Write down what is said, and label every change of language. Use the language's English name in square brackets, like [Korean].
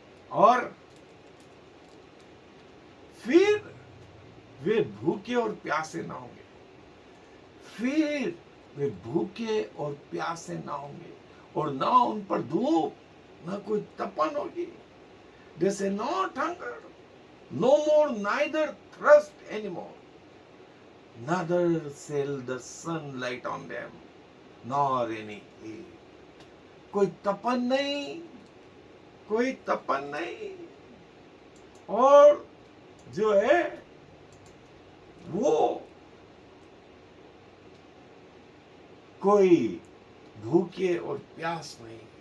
[Hindi] और फिर वे भूखे और प्यासे ना होंगे, फिर वे भूखे और प्यासे ना होंगे, और ना उन पर धूप, ना कोई तपन होगी। [English] They say not hunger, no more neither thirst anymore, neither shall the sun light on them, nor any heat. [Hindi] कोई तपन नहीं, कोई तपन नहीं। और जो है वो कोई भूखे और प्यास नहीं।